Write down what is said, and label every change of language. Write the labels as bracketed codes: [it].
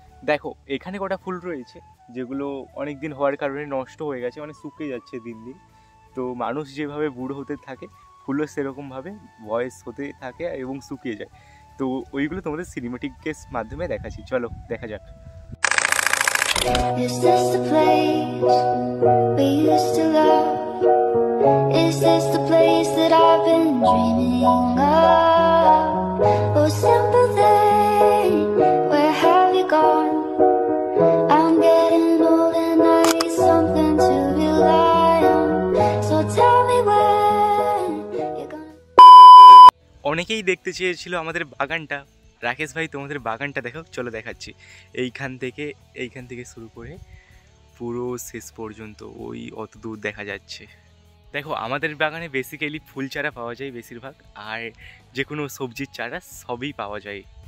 [bn] দেখো এখানে কটা ফুল রয়েছে, যেগুলো অনেক দিন হওয়ার কারণে নষ্ট হয়ে গেছে, মানে শুকিয়ে যাচ্ছে দিন। তো মানুষ যেভাবে বুড়ো হতে থাকে, ফুলও সেরকমভাবে বয়স হতে থাকে এবং শুকিয়ে যায়। তো ওইগুলো তোমাদের সিনেমাটিকের মাধ্যমে দেখাচ্ছি, চলো দেখা যাক। [en] Is this the place we used to love? Is this the place that I've been dreaming of? Oh simple thing, where have you gone? I'm getting old and I need something to rely on. So tell me when you're gonna... [bn] অনেকেই দেখতে চেয়েছিল আমাদের বাগানটা। রাকেশ ভাই, তোমাদের বাগানটা দেখো, চলো দেখাচ্ছি। এইখান থেকে শুরু করে পুরো শেষ পর্যন্ত ওই অত দূর দেখা যাচ্ছে। দেখো, আমাদের বাগানে বেসিক্যালি ফুল চারা পাওয়া যায় বেশিরভাগ, আর যে কোনো সবজির চারা সবই পাওয়া যায়।